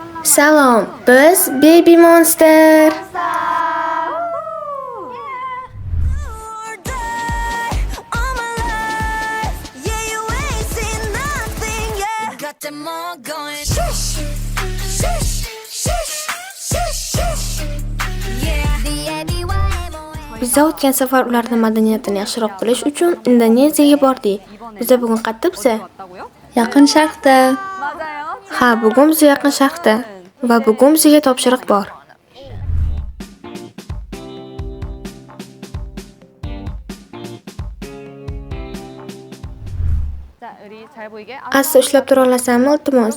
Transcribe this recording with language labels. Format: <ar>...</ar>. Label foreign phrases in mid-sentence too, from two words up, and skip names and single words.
<uz>Salom, biz Baby Monster.</uz> <en>Them all going shush, shush, shush, shush, shush. Yeah,</en> <uz>Bizda o'tgan safar ularning madaniyatini yaxshiroq bilish uchun Indoneziyaga bordik. Bizda bugun qayerda? Yaqin Sharqda. Ha, bugun biz Yaqin Sharqda va bugun bizga topshiriq bor. Asta ushlab tura olasanmi, iltimos?</uz>